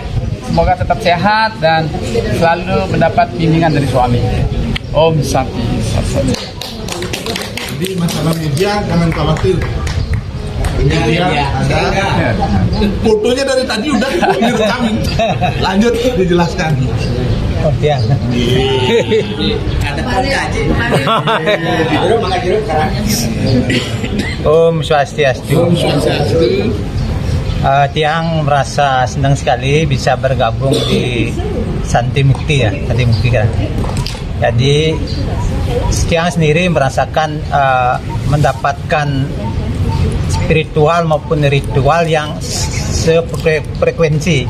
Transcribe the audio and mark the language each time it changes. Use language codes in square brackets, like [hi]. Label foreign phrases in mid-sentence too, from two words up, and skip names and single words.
[id] Semoga tetap sehat dan selalu mendapat bimbingan dari suami. [sa] Om Santi. [id] Jadi masalah media jangan khawatir. Media ada. Fotonya dari tadi udah direkamin. Lanjut dijelaskan. Oh ya. [sa] Om Swastiastu. [id] Tiang merasa senang sekali bisa bergabung di Santi Mukti ya, Santi Mukti kan. Jadi Tiang sendiri merasakan mendapatkan spiritual maupun ritual yang sefrekuensi.